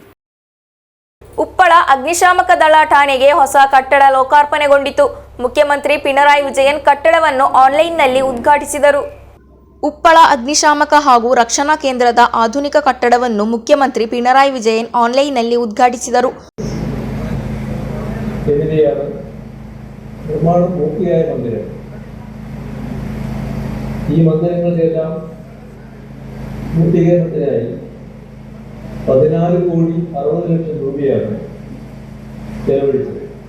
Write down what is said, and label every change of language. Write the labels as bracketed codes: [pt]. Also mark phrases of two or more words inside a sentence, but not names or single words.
[kn] ಉಪ್ಪಳ ಅಗ್ನಿಶಾಮಕ ದಳ ಠಾಣೆಗೆ ಹೊಸ ಕಟ್ಟಡ ಲೋಕಾರ್ಪಣೆಗೊಂಡಿತು. ಮುಖ್ಯಮಂತ್ರಿ ಪಿಣರಾಯಿ ವಿಜಯನ್ ಕಟ್ಟಡವನ್ನು ಆನ್ಲೈನ್ನಲ್ಲಿ ಉದ್ಘಾಟಿಸಿದರು. ಉಪ್ಪಳ ಅಗ್ನಿಶಾಮಕ ಹಾಗೂ ರಕ್ಷಣಾ ಕೇಂದ್ರದ ಆಧುನಿಕ ಕಟ್ಟಡವನ್ನು ಮುಖ್ಯಮಂತ್ರಿ ಪಿಣರಾಯಿ ವಿಜಯನ್ ಆನ್ಲೈನ್ನಲ್ಲಿ ಉದ್ಘಾಟಿಸಿದರು. [ml] നിർമ്മാണം പൂർത്തിയായ മന്ദിരം. ഈ മന്ദിരങ്ങളുടെയെല്ലാം പൂർത്തീകരണത്തിനായി 14 കോടി 60 ലക്ഷം രൂപയാണ് ചെലവഴിച്ചത്.